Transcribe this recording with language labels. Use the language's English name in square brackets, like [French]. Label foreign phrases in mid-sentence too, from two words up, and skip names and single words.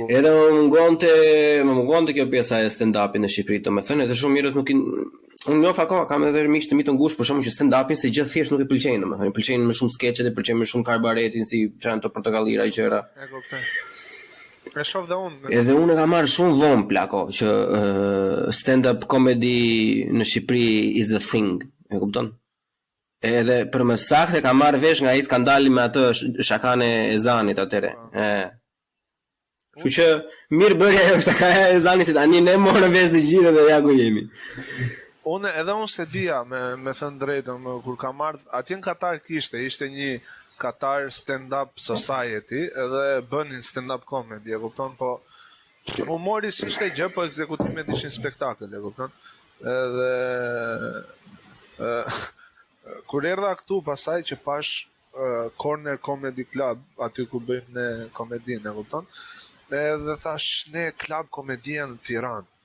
[Albanian] Edhe më mungonte kjo pjesa e stand-upit në Shqipëri, domethënë, edhe shumë njerëz nuk unë njoh akoma, kam edhe miq të mi të ngushtë, për shkakun që stand-upin se gjë thjesht nuk i pëlqejnë, domethënë, i pëlqejnë më shumë skeçet, i pëlqejnë më shumë karbaretin, si çan to portokallira gjëra. E kuptoj. E shoh dhe unë. Edhe unë kam marrë shumë vonë plako që [English] stand-up comedy [Albanian] në Shqipëri [English] is the thing, [Albanian] e kupton? Edhe për më saktë kam marrë vesh nga ai skandali me atë shakan e Ezanit atëre. Kështu që mirë bërja ajo shaka e Ezanit se tani ne morëm vesh të gjithë dhe ja ku jemi. unë se dija me thënë drejtën, kur kam ardhur atje në Katar ishte një Qatar Stand-Up Society edhe bënin [English] stand-up comedy, [Albanian] e kupton, po humori s'ishte gjë, po ekzekutimet ishin spektakël, e kupton. Edhe kur erdha këtu pasaj që pash Corner Comedy Club, aty ku bëjmë ne komedinë, e kupton. Edhe thash ne klub komedia në Tiranë.